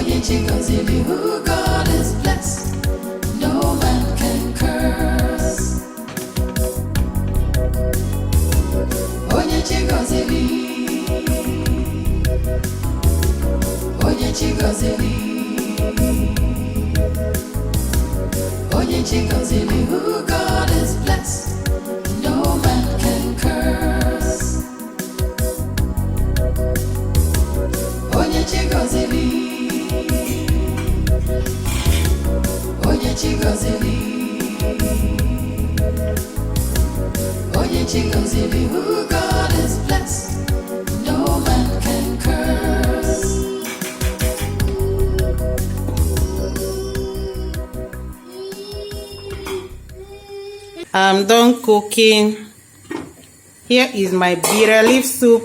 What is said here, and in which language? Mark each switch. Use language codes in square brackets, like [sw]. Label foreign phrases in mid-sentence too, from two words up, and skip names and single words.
[en] chigozili, who God is blessed, no man can curse. [ig] Onye chigozili, onye chigozili, onye chigozili, [en] who God is blessed, no man can curse. [ig] Onye chigozili, onye chigozili, onye chigozili, [en] who God is blessed, no man can curse. I'm done cooking. Here is my bitter leaf soup.